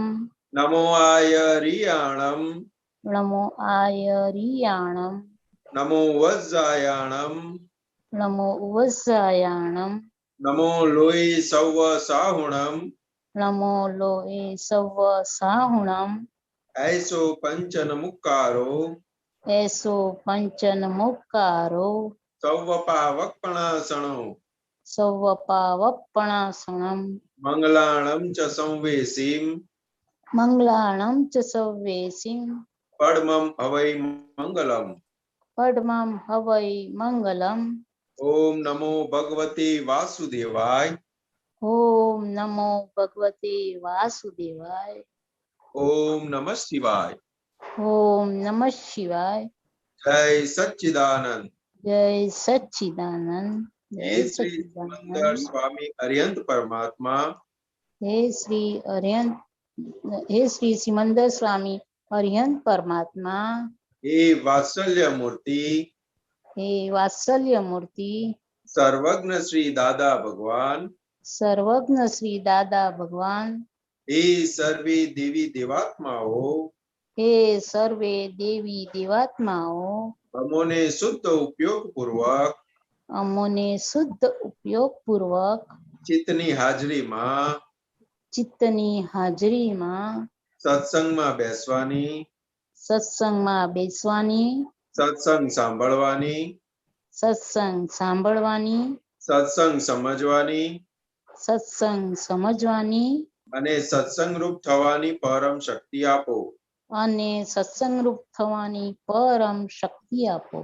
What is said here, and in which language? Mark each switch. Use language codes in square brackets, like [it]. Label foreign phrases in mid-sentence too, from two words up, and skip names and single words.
[pra] નમો આયરિયાણમ. નમો આયરિયાણમ. નમો વજ્જાયાણમ. નમો વજ્જાયાણમ. નમો લોય સૌ સાહુણમ. નમો લોએ સવ સાહુણમ. ऐसो पंचन मुक्कारो. એસો પંચન મુક્કારો. सौवपावक्पणासणो. સૌવપાવપણાસણમ. मंगलाणं च संवेशीं. મંગલાણમ ચ સવ્વેસીમ. पद्मं हवै मंगलम्. પડમમ હવૈ મંગલમ. [sa] ओम नमो भगवते वासुदेवाय. ઓમ નમો ભગવતે વાસુદેવાય. ओम नमः शिवाय. ઓમ નમઃ શિવાય. [gu] जय सच्चिदानंद. જય સચ્ચિદાનંદ. हे જય श्री सिमंदर સચ્ચિદાનંદ. स्वामी अरिहंत परमात्मा. હે શ્રી અરિહંત, હે શ્રી સિમંદર સ્વામી અરિહંત પરમાત્મા. હે વાત્સલ્ય મૂર્તિ. હે વાત્સલ્ય મૂર્તિ. सर्वज्ञ श्री दादा भगवान. સર્વજ્ઞ શ્રી દાદા ભગવાન. હે સર્વે દેવી દેવાત્માઓ. હે સર્વે દેવી દેવાત્માઓ. અમોને શુદ્ધ ઉપયોગ પૂર્વક. અમોને શુદ્ધ ઉપયોગ પૂર્વક ચિત્તની હાજરી માં. ચિત્તની હાજરીમાં સત્સંગ માં બેસવાની. સત્સંગમાં બેસવાની, સત્સંગ સાંભળવાની. સત્સંગ સાંભળવાની, સત્સંગ સમજવાની. સત્સંગ સમજવાની અને સત્સંગ રૂપ થવાની પરમ શક્તિ આપો. અને સત્સંગરૂપ થવાની પરમ શક્તિ આપો.